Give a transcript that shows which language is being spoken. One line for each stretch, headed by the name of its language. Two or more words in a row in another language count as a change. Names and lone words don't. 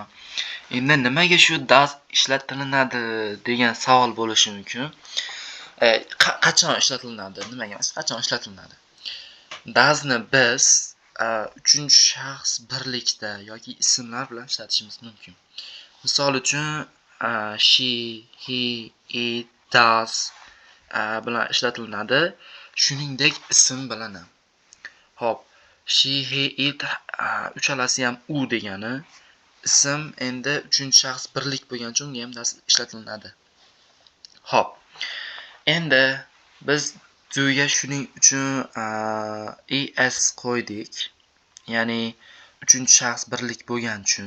Uzbek: Endi nimaga shu does ishlatilinadi degan savol bo'lishi mumkin. Qachon ishlatilinadi? Nimaga emas, qachon ishlatilinadi? Does'ni biz uchinchi shaxs birlikda yoki ismlar bilan ishlatishimiz mumkin. Misol uchun
English: she, he, it, does
Uzbek: bilan ishlatilinadi. Shuningdek ism bilan ham. Xo'p,
English: she, he, it
Uzbek: uchalasi ham u degani. Ism endi uchinchi shaxs birlik bo'lgan uchun unga ham ishlatilinadi. Xo'p. Endi biz do'ga shuning uchun es qo'ydik. Ya'ni uchinchi shaxs birlik bo'lgan uchun.